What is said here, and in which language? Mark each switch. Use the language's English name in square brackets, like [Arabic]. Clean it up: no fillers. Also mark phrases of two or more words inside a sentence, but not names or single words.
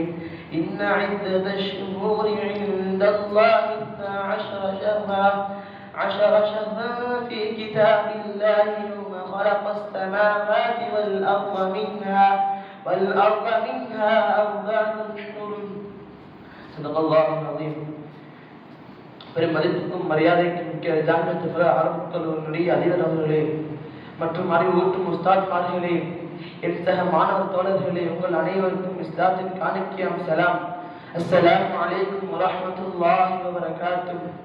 [Arabic] إن عدة الشهور عند الله 12 شهرا في كتاب الله يوم خلق السماوات والأرض منها أربعة حرم. صدق الله العظيم. [Tamil] பெரும் மதிப்புக்கும் மரியாதைக்கும் மிக்க ஜாமியத்துல் அரபு கல்லூரியினுடைய அதிபர் அவர்களே மற்றும் அறிவூட்டும் உஸ்தாத்மார்களே, என் சக மாணவ தோழர்களே, உங்கள் அனைவருக்கும் இஸ்லாத்தின் காணிக்கையாம் சலாம். [Arabic] السلام عليكم ورحمة الله وبركاته.